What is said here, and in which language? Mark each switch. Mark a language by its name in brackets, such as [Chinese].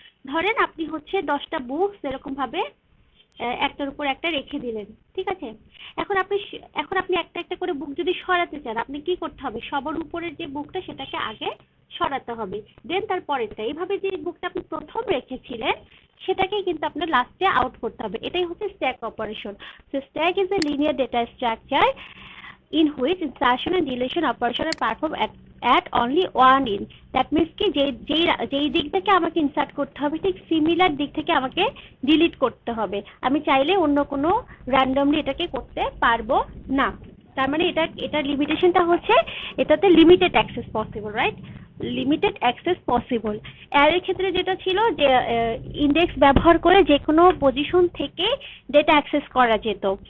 [Bangla] ধরেন আপনি হচ্ছে 10টা বুকস এরকম ভাবে একটার উপর একটা রেখে দিলেন, ঠিক আছে? এখন আপনি একটা একটা করে বুক যদি সরাতে চান, আপনি কি করতে হবে, সবার উপরের যে বুকটা সেটাকে আগে সরাতে হবে, দেন তার পরেরটা। এইভাবে যে বুকটা আপনি প্রথম রেখেছিলেন সেটাকে কিন্তু আপনার লাস্টে আউট করতে হবে। এটাই হচ্ছে stack operation. [English] So stack is a linear data structure in which insertion and deletion operation are performed at only one end. That means [Bangla] কি যেই দিক থেকে আমাকে ইনসার্ট করতে হবে ঠিক সিমিলার দিক থেকে আমাকে ডিলিট করতে হবে। আমি চাইলে অন্য কোনো র্যান্ডমলি এটাকে করতে পারবো না। তার মানে এটার লিমিটেশনটা হচ্ছে এটাতে limited access possible, right? Limited access possible. অ্যারের ক্ষেত্রে যেটা ছিল যে ইন্ডেক্স ব্যবহার করে যে কোনো পজিশন থেকে ডেটা অ্যাক্সেস করা যেত।